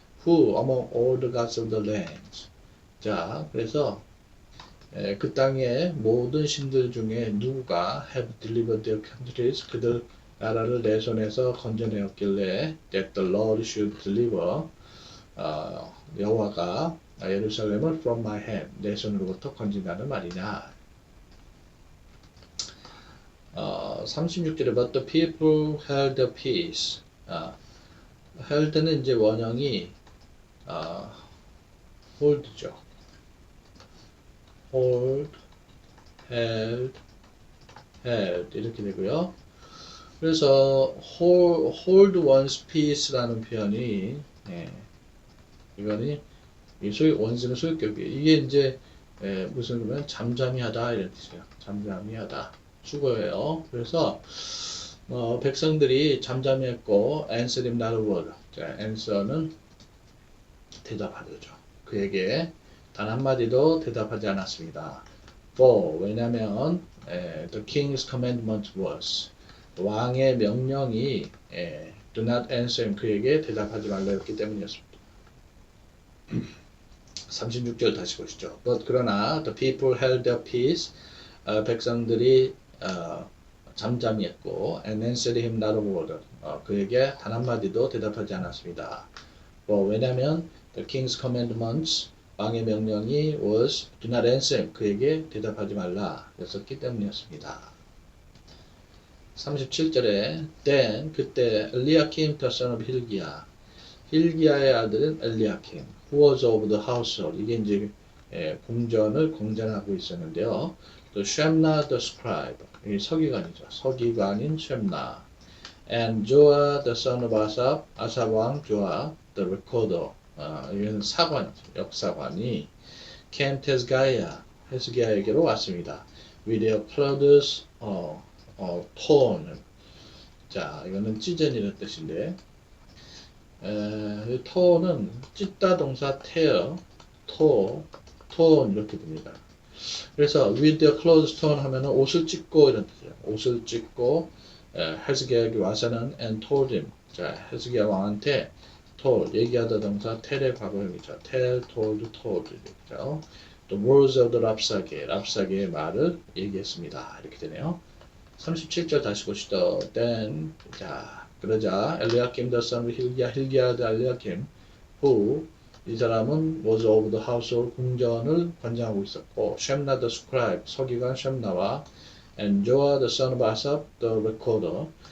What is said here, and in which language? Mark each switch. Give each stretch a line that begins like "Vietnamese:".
English: Who among all the gods of the land
Korean: 자, 그래서 그 땅의 모든 신들 중에 누구가
English: have delivered their countries
Korean: 그들 나라를 내 손에서 건져내었길래
English: that the Lord should deliver
Korean: 여호와가 예루살렘을
English: from my hand
Korean: 내 손으로부터 건진다는 말이냐. 36절에
English: but the people held their peace.
Korean: held는 이제 원형이 hold죠. hold, held 이렇게 되고요. 그래서 hold one's peace라는 표현이 이거는 원수는 소유격이에요. 이게 이제 무슨 그러면 잠잠히 하다 이런 뜻이에요. 잠잠히 하다 수거예요. 그래서 백성들이 잠잠히 했고
English: answer him not a word.
Korean: 자, answer는 대답하죠. 그에게 단 한마디도 대답하지 않았습니다.
English: For 왜냐면 the king's commandment was
Korean: 왕의 명령이
English: do not answer him
Korean: 그에게 대답하지 말라였기 때문이었습니다. 36절 다시 보시죠.
English: But 그러나 the people held their peace
Korean: 백성들이 잠잠히 했고
English: and answered him not a word
Korean: 그에게 단 한마디도 대답하지 않았습니다. 왜냐면
English: the king's commandments
Korean: 왕의 명령이
English: was do not answer him
Korean: 그에게 대답하지 말라 였었기 때문이었습니다. 37절에 then 그때 엘리야킴 the son of 힐기야의 아들은 엘리야킴
English: who was of the household
Korean: 이게 이제 공전을 공전하고 있었는데요. 또 쉔나 the scribe 이 서기관이죠. 서기관인 쉔나
English: and Joah the son of Asaph
Korean: 아삽 왕 조아 the recorder 이건 사관이죠. 역사관이 came to 헤스기야에게로 왔습니다.
English: with their clothes torn
Korean: 자 이거는 찢어지는 뜻인데 torn은 찢다 동사 tear torn 이렇게 됩니다. 그래서
English: with their clothes torn
Korean: 하면은 옷을 찢고 이런 뜻이에요. 옷을 찢고 헤스기야에게 와서는
English: and told him
Korean: 자 헤스기야 왕한테 told 얘기하다 동사 tell의 과거형이죠. tell, told 이렇게죠. The words of the 랍사게의 말을 얘기했습니다. 이렇게 되네요. 37절 다시 보시죠.
English: then
Korean: 자 그러자 엘리야킴
English: the son of 힐기야 the 엘리야킴 who
Korean: 이 사람은
English: was of the household
Korean: 궁전을 관장하고 있었고 쉔나
English: the scribe
Korean: 서기관 쉔나와
English: and Joah the son of Asaph the recorder